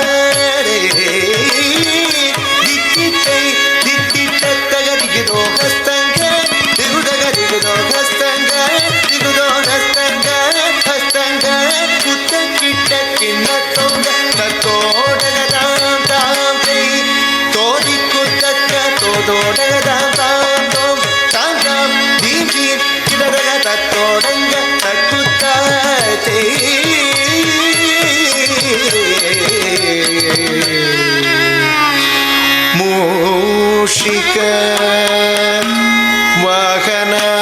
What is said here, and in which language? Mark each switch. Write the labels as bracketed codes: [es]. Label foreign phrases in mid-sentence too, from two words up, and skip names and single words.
[sa] ದಿಕ್ಕಿಟ್ಟೈ ದಿಕ್ಕಿಟ್ಟ ತಗದಿಗಿದೋ ಹಸ್ತಂಗ ದಿಗುದಗ ದಿಗುದೋ ಹಸ್ತಂಗ ದಿಗುದೋ ಹಸ್ತಂಗ ಹಸ್ತಂಗ ಕುತ್ತ ಕಿಟ್ಟ ಕಿನ್ನ ತೊಂಗ ತೋಡಗ ತಾಂ ತಾಂ ತೈ ತೋದಿ ಕುತ್ತಕ್ಕ ತೋದೋಡಗ ತಾಂ ತಾಂ ತೋಂ ತಾಂ ತಾಂ ದೀಂ ದೀಂ ಕಿಡದಗ ತತ್ತೋಡಂಗ ತಕ್ಕುತ್ತ ತೈ ಮೂಷಿಕ ವಾಹನ